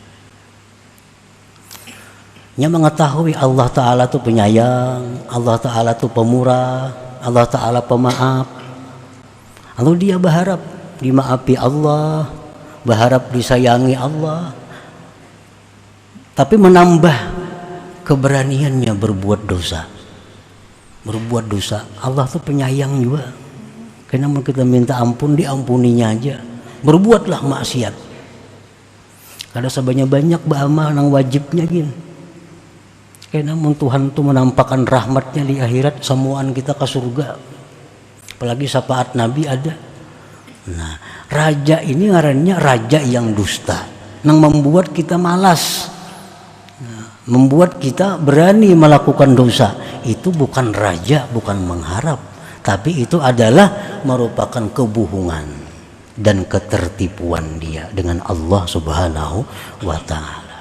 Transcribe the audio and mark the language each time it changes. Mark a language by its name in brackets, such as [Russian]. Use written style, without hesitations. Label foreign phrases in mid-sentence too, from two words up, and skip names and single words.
[Indonesian] Nya mengetahui Allah Ta'ala itu penyayang, Allah Ta'ala itu pemurah, Allah Ta'ala pemaaf. Lalu dia berharap dimaafi Allah, berharap disayangi Allah, tapi menambah keberaniannya berbuat dosa. [Banjar] Allah tuh penyayang juga. [Indonesian] Kenapa kita minta ampun, diampuninya aja. Berbuatlah maksiat. [Banjar] Kada sebanyak-banyak beramal nang wajibnya gin. [Indonesian] Kenapa Tuhan tuh menampakkan rahmatnya di akhirat, semuaan kita ke surga. Apalagi syafaat Nabi ada. [Banjar] Nah, raja ini ngarannya raja yang dusta, nang membuat kita malas, membuat kita berani melakukan dosa. [Indonesian] Itu bukan raja, bukan mengharap, tapi itu adalah merupakan kebohongan dan ketertipuan dia dengan Allah [Arabic] سبحانه وتعالى.